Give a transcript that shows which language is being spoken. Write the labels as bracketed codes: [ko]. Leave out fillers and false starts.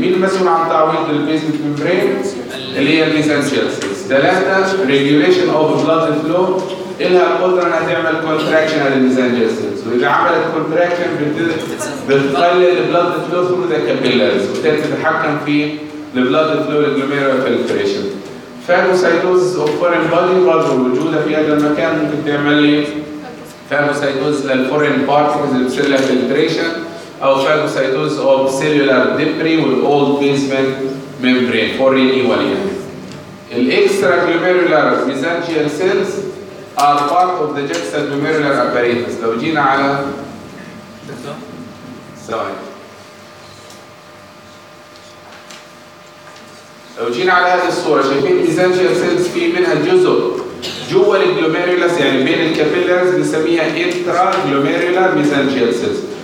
[ar] مين المسؤول عن تعويض البيسمنت ميمبرين؟ اللي هي الميزانجيال سيلز. ثلاثه ريجوليشن اوف بلاد فلو إلها القدرة إنها تعمل contraction على الميزانجيال سيلز، وإذا عملت contraction بتقلل [en] the blood flow through the capillaries [ar] وتتحكم في the blood flow glomerular filtration. [en] phagocytosis of foreign body [ar] برضه موجودة في هذا المكان، ممكن تعمل لي [en] phagocytosis لل foreign particles اللي بتصير لها filtration، أو phagocytosis of cellular debris وال old basement membrane for renewal يعني. الإكسترا glomerular mesangial cells are part of the juxta glomerular apparatus. [ar] لو جينا على سواء لو جينا على هذه الصورة شايفين essential cells في منها جزء جوا الجلوميرولاس يعني بين الكابيلاريز بنسميها intra glomerular mesangial cells،